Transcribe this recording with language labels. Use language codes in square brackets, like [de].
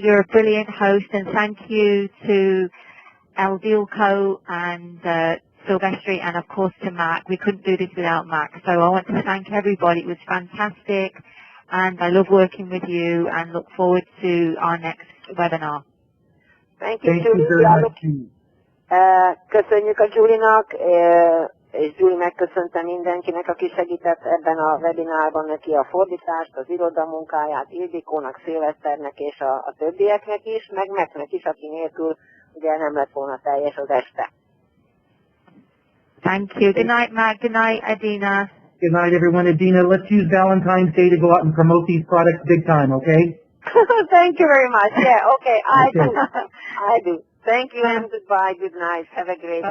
[en] You're a brilliant host, and thank you to Eldilco and Silvestri, and of course to Mac. We couldn't do this without Mac. So I want to thank everybody. It was fantastic, and I love working with you, and look forward to our next webinar. Thank you, Thank Julie. you very much. [hu] Köszönjük a Julie-nak, és Julie megköszönte mindenkinek, aki segített ebben a webinárban, neki a fordítást, az irodamunkáját, Ildikónak, Szilveszternek és a többieknek is, meg Macnek is, aki nélkül ugye nem lett volna teljes az este. [en] Thank you. Good night, Mac. Good night, Adina. Good night, everyone. Adina, let's use Valentine's Day to go out and promote these products big time, okay? Thank you very much. Yeah, okay, I do. Thank you and goodbye. Good night. Have a great day.